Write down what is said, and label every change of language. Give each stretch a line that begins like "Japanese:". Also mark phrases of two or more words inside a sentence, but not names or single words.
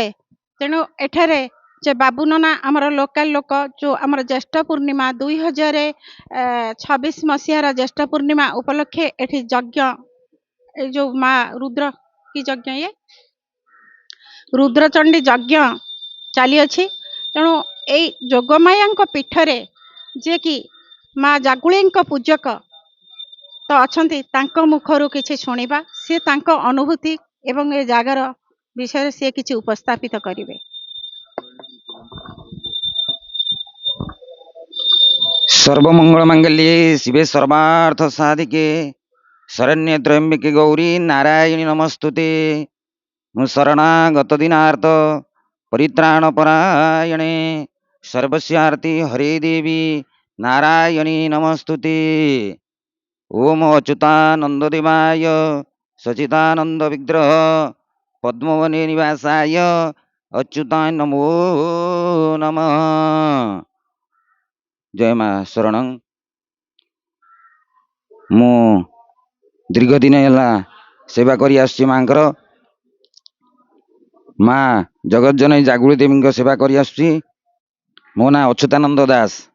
Odia: ତେଣୁ ଏଠାରେ ଯେ ବାବୁ ନନା ଆମର ଲୋକାଲ ଲୋକ, ଯେଉଁ ଆମର ଜ୍ୟେଷ୍ଠ ପୂର୍ଣ୍ଣିମା 2026 ମସିହାର ଜ୍ୟେଷ୍ଠ ପୂର୍ଣ୍ଣିମା ଉପଲକ୍ଷେ ଏଠି ଯଜ୍ଞ, ଏ ଯେଉଁ ମା ରୁଦ୍ର କି ଯଜ୍ଞ, ଇଏ ରୁଦ୍ରଚଣ୍ଡୀ ଯଜ୍ଞ ଚାଲିଅଛି। ତେଣୁ ଏଇ ଯୋଗମାୟାଙ୍କ ପୀଠରେ ଯିଏକି ମା ଜାଗୁଳେଇଙ୍କ ପୂଜକ ତ ଅଛନ୍ତି, ତାଙ୍କ ମୁଖରୁ କିଛି ଶୁଣିବା, ସିଏ ତାଙ୍କ ଅନୁଭୂତି ଏବଂ ଏ ଜାଗାର ବିଷୟରେ ସିଏ କିଛି ଉପସ୍ଥାପିତ କରିବେ।
Sanskrit: सर्वमंगल मांगल्ये शिवे सर्वार्थ साधिके शरण्ये त्र्यंबके गौरी नारायणी नमस्तुते। मु शरणागत दिनार्थ परित्राण परायणे सर्वस्यार्ति हरे देवी नारायणी नमस्तुते। ओम अच्युतानंद देवाय सचिदानंद विग्रह पद्मवने निवासाय अच्युताय नमो नमः।
Odia: ଜୟ ମା ଶରଣ। ମୁଁ ଦୀର୍ଘ ଦିନ ହେ ସେବା କରି ଆସୁଛି ମାଙ୍କର, ମା ଜଗତଜନନୀ ଜାଗୁଳି ଦେବୀ ସେବା କରି ଆସୁଛି। ମୋ ନା ଅଚ୍ୟୁତାନନ୍ଦ ଦାସ।